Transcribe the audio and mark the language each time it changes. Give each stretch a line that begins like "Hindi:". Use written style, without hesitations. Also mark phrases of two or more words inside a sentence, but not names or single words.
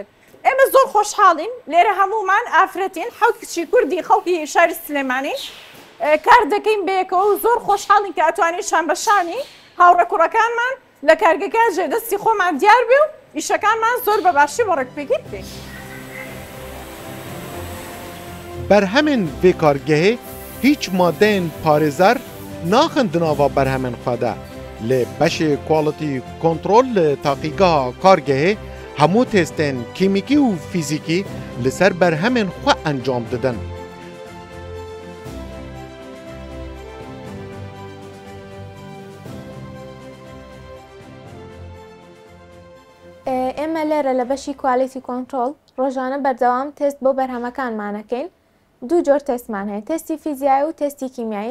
Central Kurdish: ئێمە زۆر خۆشحاڵین لێرە هەمومان ئافرەتین حەوت کچی کوردی خەڵکی شاری سلێمانی کار دەکەین بەیەکەوە و زۆر خۆشحاڵین کە ئەتوانین شان بەشانی هاوڕە کوڕەکانمان لە کارگەکە جێ دەستی خۆمان دیار بێ و ئیشەکانمان زۆر بەباشی بۆ ڕێکپێکی بکەین.
Kurdish: Berhemên vê kargehê hîç madeyên parêzer naxin di nava berhemên xwe de. Lê beşê
English: quality kontrol
Kurdish: li taqîgeha kargehê hemû testên kîmîkî û fîzîkî li ser berhemên xwe encam didin.
Central Kurdish: ئێمە لێرە لە بەشی
English: quality control
Central Kurdish: ڕۆژانە بەردەوام تست بۆ بەرهەمەکانمانەکەین. دوو جۆر تستمان هەیە، تستی فیزیایی و تستی کیمیایی.